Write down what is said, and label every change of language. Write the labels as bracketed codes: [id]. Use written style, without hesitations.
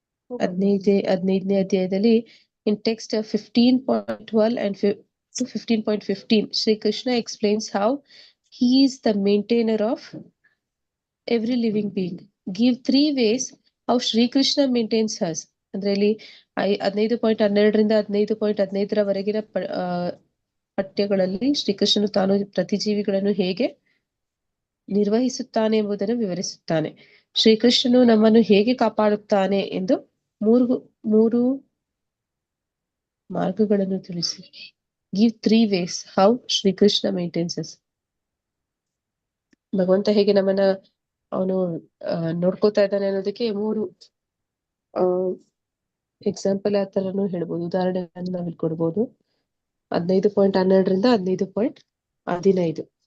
[kn] ಹದಿನೈದನೇ ಅಧ್ಯಾಯದಲ್ಲಿ [en] in text 15.12 and to 15.15 Sri Krishna explains how he is the maintainer of every living being. Give 3 ways how Sri Krishna maintains us. [kn] ಅಂದ್ರೆ ಇಲ್ಲಿ 15.12 15.15 ಪಠ್ಯಗಳಲ್ಲಿ ಶ್ರೀಕೃಷ್ಣನು ತಾನು ಪ್ರತಿಜೀವಿಗಳನ್ನು ಹೇಗೆ ನಿರ್ವಹಿಸುತ್ತಾನೆ ಎಂಬುದನ್ನು ವಿವರಿಸುತ್ತಾನೆ. ಶ್ರೀಕೃಷ್ಣನು ನಮ್ಮನ್ನು ಹೇಗೆ ಕಾಪಾಡುತ್ತಾನೆ ಎಂದು ಮೂರು ಮಾರ್ಗಗಳನ್ನು ತಿಳಿಸಿ [en] give 3 ways how Shri Krishna maintains us. [kn] ಭಗವಂತ ಹೇಗೆ ನಮ್ಮನ್ನ ಅವನು ನೋಡ್ಕೋತಾ ಇದ್ದಾನೆ ಅನ್ನೋದಕ್ಕೆ 3 ಎಕ್ಸಾಂಪಲ್ ಆ ತರನು ಹೇಳ್ಬೋದು, ಉದಾಹರಣೆಗಳನ್ನು ನಾವು ಇಲ್ಲಿ ಕೊಡ್ಬೋದು. 15.12 15.15.